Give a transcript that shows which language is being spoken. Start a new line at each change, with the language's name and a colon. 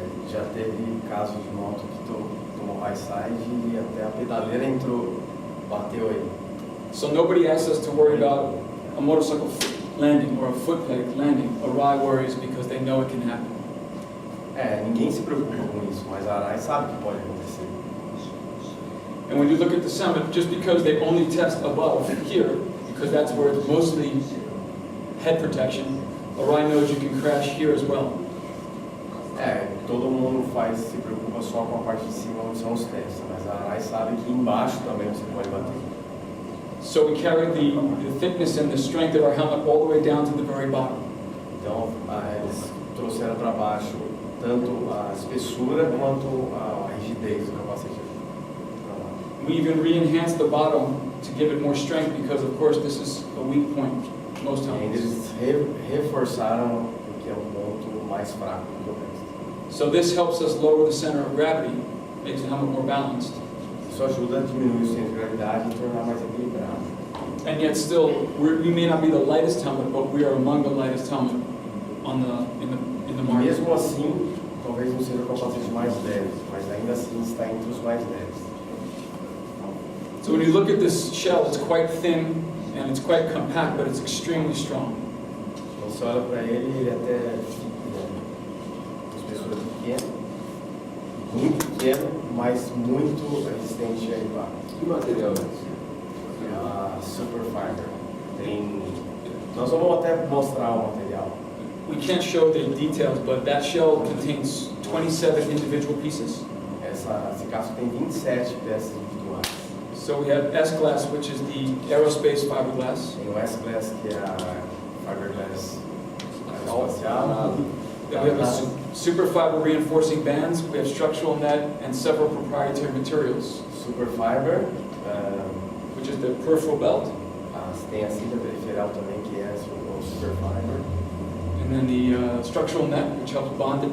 Portuguese: Já teve casos de moto que tomou high side e até a pedaleira bateu aí.
English: So nobody asks us to worry about a motorcycle landing or a foot peg landing. Arai worries because they know it can happen.
Portuguese: Ninguém se preocupa com isso, mas a Arai sabe que pode acontecer.
English: And when you look at the summit, just because they only test above here, because that's where it's mostly head protection, Arai knows you can crash here as well.
Portuguese: Todo mundo se preocupa só com a parte de cima onde são os testes, mas a Arai sabe que embaixo também você pode bater.
English: So we carry the thickness and the strength of our helmet all the way down to the very bottom.
Portuguese: Então, eles trouxeram para baixo tanto a espessura quanto a rigidez do capacete.
English: We even re-enhanced the bottom to give it more strength because, of course, this is a weak point, most
Portuguese: E ainda
English: helmets.
Portuguese: eles reforçaram porque é um ponto mais fraco do que o resto.
English: So this helps us lower the center of gravity, makes the helmet more balanced.
Portuguese: Isso ajuda a diminuir o centro de gravidade e tornar mais equilibrado.
English: And yet still, we may not be the lightest helmet, but we are among the lightest helmet in the market.
Portuguese: Mesmo assim, talvez não seja o capacete mais leve, mas ainda assim está entre os mais leves.
English: So when you look at this shell, it's quite thin and it's quite compact, but it's extremely strong.
Portuguese: Então você olha para ele até espessura pequena, muito pequeno, mas muito resistente a impacto. Que material é esse? É a Superfiber. Nós vamos até mostrar o material.
English: We can't show the details, but that shell contains 27 individual pieces.
Portuguese: Esse casco tem 27 peças individuais.
English: So we have S-Glass, which is the aerospace fiberglass.
Portuguese: Tem o S-Glass, que é a fiberglass aeroespacial.
English: Then we have super fiber reinforcing bands. We have structural net and several proprietary materials,
Portuguese: Superfiber.
English: which is the peripheral belt.
Portuguese: Tem a cinta periferial também, que é o Superfiber.
English: And then the structural net, which helps bond it